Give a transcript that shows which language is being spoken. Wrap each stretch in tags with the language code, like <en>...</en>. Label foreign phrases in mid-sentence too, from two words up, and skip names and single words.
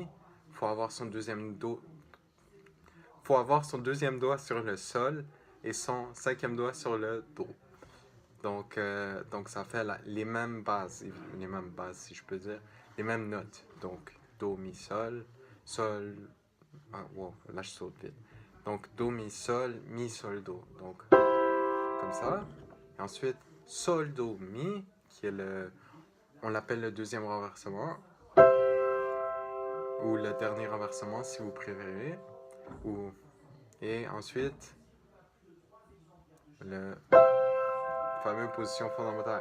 <fr>Faut avoir son deuxième doigt. Faut avoir son deuxième doigt sur le sol et son cinquième doigt sur le do. Donc ça fait les mêmes bases si je peux dire, les mêmes notes. Donc do, mi, sol, sol. Ah, wow, là je saute vite. Donc do, mi, sol, do. Donc comme ça. Et ensuite sol, do, mi, qui est on l'appelle le deuxième renversement. Ou le dernier renversement si vous préférez. Et ensuite, la fameuse position fondamentale.</fr>